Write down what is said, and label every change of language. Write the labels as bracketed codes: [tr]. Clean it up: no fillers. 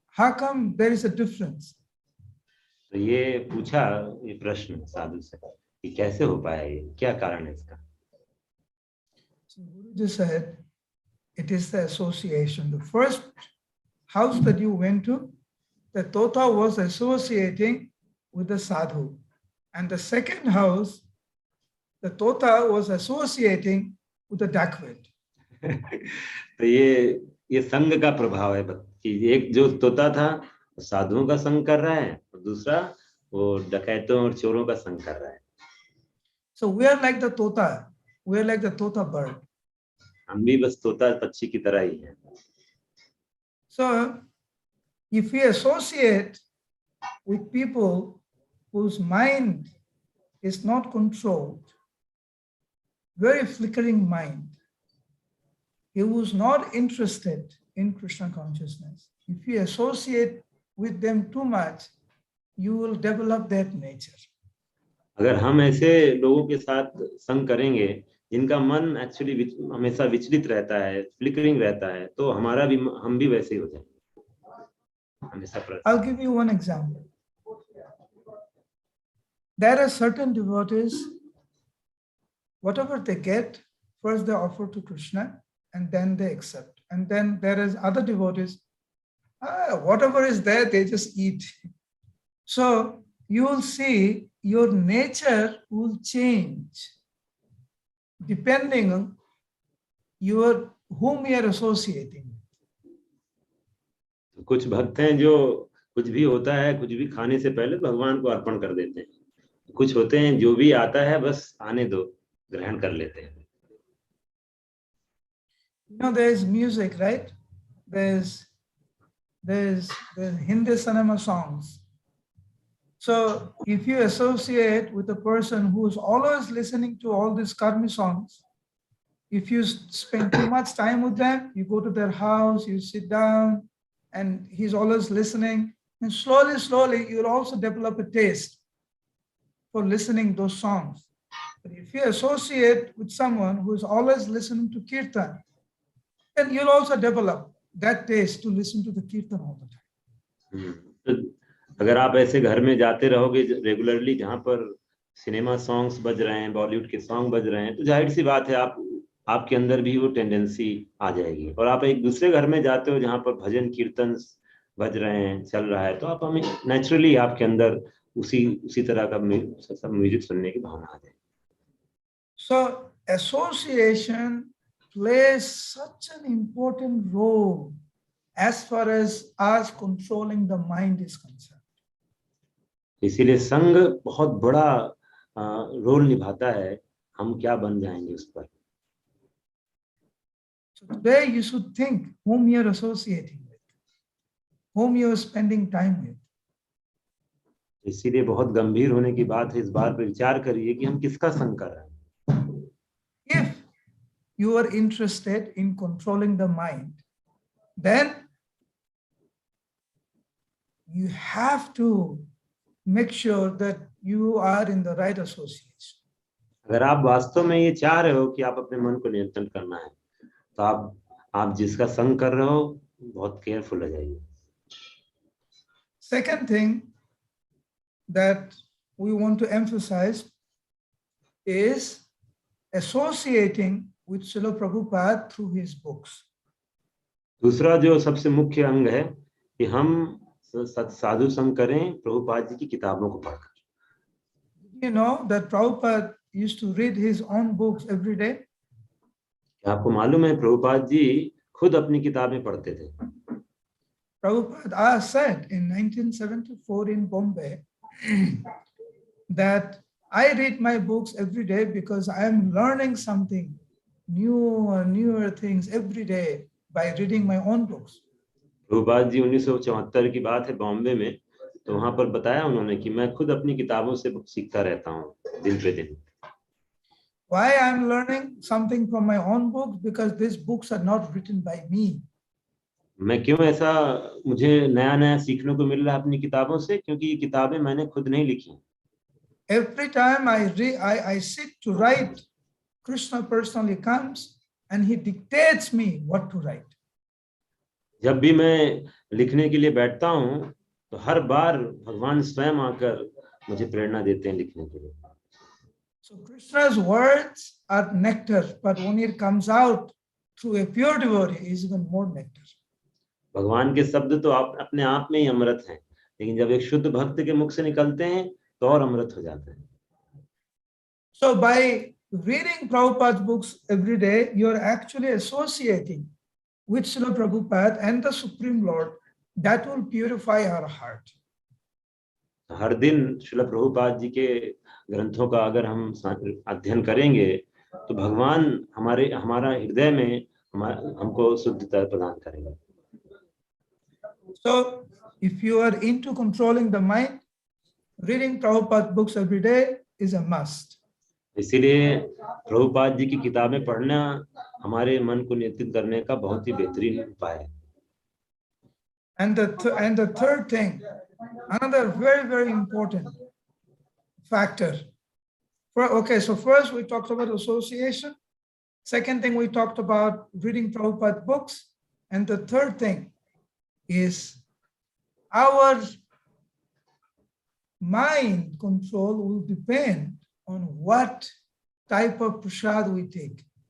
[en] How come there is a difference? [hi] तो ये पूछा ये प्रश्न साधु से कि कैसे हो पाया ये, क्या कारण है इसका. [en] So Guruji said, it is the association. The first house that you went to, the tota was associating with the sadhu. And the second house, the tota was associating with the dacoit. [hi] तो ये संग का प्रभाव है कि एक जो तोता था साधुओं का संग कर रहा है और दूसरा वो डकैतों और चोरों का संग कर रहा है. [en] So we are like the tota. We are like the tota bird. [hi] हम भी बस तोता पक्षी की तरह ही हैं. [en] So if we associate with people whose mind is not controlled, very flickering mind, he was not interested in Krishna consciousness. If you associate with them too much, you will develop that nature. [hi] अगर हम ऐसे लोगों के साथ संग करेंगे जिनका मन [en] actually [hi] हमेशा विचलित रहता है, [en] flickering [hi] रहता है, तो हमारा भी हम भी वैसे ही हो जाएंगे हमेशा [en] I'll give you one example. There are certain devotees, whatever they get, first they offer to Krishna and then they accept. And then there is other devotees, whatever is there, they just eat. So you will see your nature will change depending on whom you are associating. [hi] कुछ भक्त हैं जो कुछ भी होता है, कुछ भी खाने से पहले भगवान को अर्पण कर देते हैं। कुछ होते हैं जो भी आता है बस आने दो, ग्रहण कर लेते हैं। [en] There's music, right? There's Hindi cinema songs. So if you associate with a person who is always listening to all these karmi songs, if you spend too much time with them, you go to their house, you sit down, and he's always listening, and slowly, you'll also develop a taste for listening those songs. But if you associate with someone who is always listening to kirtan, then you'll also develop that taste to listen to the kirtan all the time. [hi] अगर आप ऐसे घर में जाते रहोगे [en] regularly [hi] जहाँ पर [en] cinema songs [hi] बज रहे हैं, बॉलीवुड के सॉन्ग बज रहे हैं, तो जाहिर सी बात है आपके अंदर भी वो [en] tendency [hi] आ जाएगी। और आप एक दूसरे घर में जाते हो जहाँ पर भजन कीर्तन बज रहे हैं, चल रहा है, तो आप हमें [en] naturally [hi] आपके अंदर उसी तरह का म्यूजिक सुनने की भावना आ जाएगी। [en] So association plays such an important role as far as us controlling the mind is concerned. [hi] इसीलिए संग बहुत बड़ा रोल निभाता है, हम क्या बन जाएंगे उस पर। [en] So today you should think whom you are associating with, whom you are spending time with. [hi] इसीलिए बहुत गंभीर होने की बात है, इस बात पर विचार करिए कि हम किसका संग कर रहे हैं। [en] If you are interested in controlling the mind, then you have to make sure that you are in the right association. [hi] अगर आप वास्तव में ये चाह रहे हो कि आप अपने मन को नियंत्रण करना है, तो आप जिसका संग कर रहे हो बहुत [en] careful [hi] हो जाइए। [en] Second thing that we want to emphasize is associating with Srila Prabhupada through his books. [hi] दूसरा जो सबसे मुख्य अंग है कि हम साधु संग करें प्रभुपाद जी की किताबों को पढ़कर। [en] You know that Prabhupada used to read his own books every day. [hi] क्या आपको मालूम है प्रभुपाद जी खुद अपनी किताबें पढ़ते थे? [en] Prabhupada said in 1974 in Bombay that I read my books every day because I am learning something new, newer things every day by reading my own books. [hi] Prabhupada ji 1974 की बात है बॉम्बे में, तो वहां पर बताया उन्होंने कि मैं खुद अपनी किताबों से सीखता रहता हूँ दिन पे दिन। [en] Why I am learning something from my own books? Because these books are not written by me. [hi] मैं क्यों ऐसा मुझे नया सीखने को मिल रहा है अपनी किताबों से? क्योंकि ये किताबें मैंने खुद नहीं लिखी। [en] Every time I sit to write, Krishna personally comes and he dictates me what to write. [hi] जब भी मैं लिखने के लिए बैठता हूँ तो हर बार भगवान स्वयं आकर मुझे प्रेरणा देते हैं लिखने के लिए। [en] So Krishna's words are nectar, but when it comes out through a pure devotee, is even more nectar. [hi] भगवान के शब्द तो अपने आप में ही अमृत हैं, लेकिन जब एक शुद्ध भक्त के मुख से निकलते हैं तो और अमृत हो जाते हैं। [en] So by reading Prabhupada's books every day, you are actually associating with Srila Prabhupada and the Supreme Lord. That will purify our heart. [hi] हर दिन श्रील प्रभुपाद जी के ग्रंथों का अगर हम अध्ययन करेंगे तो भगवान हमारा हृदय में हमको शुद्धता प्रदान करेंगे। [en] So if you are into controlling the mind, reading Prabhupada's books every day is a must. [hi] इसीलिए प्रभुपाद जी की किताबें पढ़ना हमारे मन को नियंत्रित करने का बहुत ही बेहतरीन उपाय है। [en] And the third thing, another very, very important factor Okay, so first we talked about association. Second thing, we talked about reading Prabhupada books. And the third thing is our mind control will depend on what type of prasad we take.